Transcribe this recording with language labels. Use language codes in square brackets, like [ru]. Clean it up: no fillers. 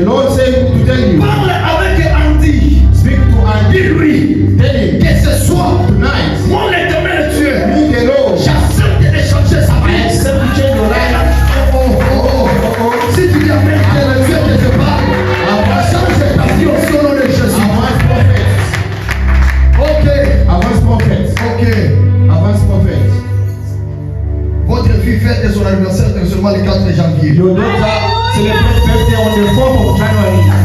[en] The Lord said to tell you, [fr] parle avec Andy. [en] speak to Andy. [fr] Dis-lui [en] Tell him [fr] que ce soir, [en] tonight, [fr] mon éternel Dieu, [en] me the Lord. [fr] j'accepte de changer sa [en] I [fr] vie. [en] accept to change your life. [fr] Si tu dis amen, que le Dieu que je parle, change ta vie aussi au nom de Jésus. [en] Advance prophet. Ok, Advance prophet. ok. Advance prophet. [fr] Votre fille fête son anniversaire seulement le 4 janvier. [en] Your daughter celebrates birthday on the 4th of January.